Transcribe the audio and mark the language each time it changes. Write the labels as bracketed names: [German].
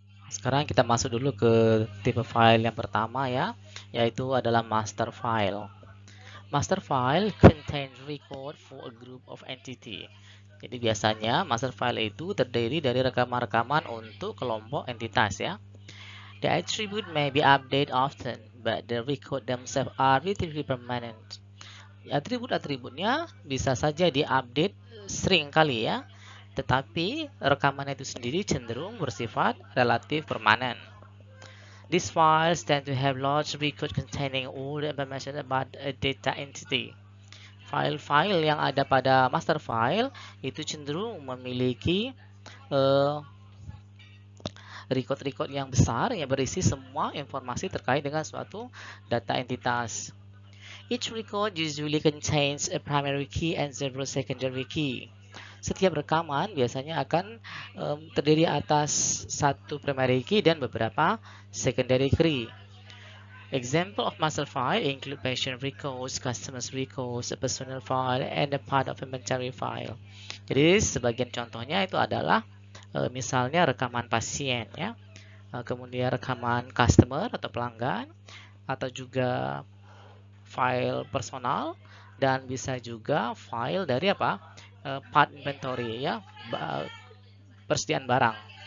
[Indonesian] Sekarang kita masuk dulu ke tipe file yang pertama ya, yaitu adalah master file. [English] Master file contains record for a group of entity. [Indonesian] Jadi biasanya master file itu terdiri dari rekaman-rekaman untuk kelompok entitas ya. [English] The attribute may be updated often, but the record themselves are relatively permanent. [Indonesian] Atribut-atributnya bisa saja diupdate sering kali ya, tetapi rekaman itu sendiri cenderung bersifat relatif permanen. [English] These files tend to have large record containing all the information about a data entity. [Indonesian] File-file yang ada pada master file itu cenderung memiliki record-record yang besar yang berisi semua informasi terkait dengan suatu data entitas. [English] Each record usually contains a primary key and several secondary key. [Indonesian] Setiap rekaman biasanya akan terdiri atas satu primary key dan beberapa secondary key. [English] Example of master file include patient records, customers records, a personal file, and a part of inventory file. [Indonesian] Jadi sebagian contohnya itu adalah misalnya rekaman pasien ya, kemudian rekaman customer atau pelanggan, atau juga file personal, dan bisa juga file dari part inventory ya, persediaan barang.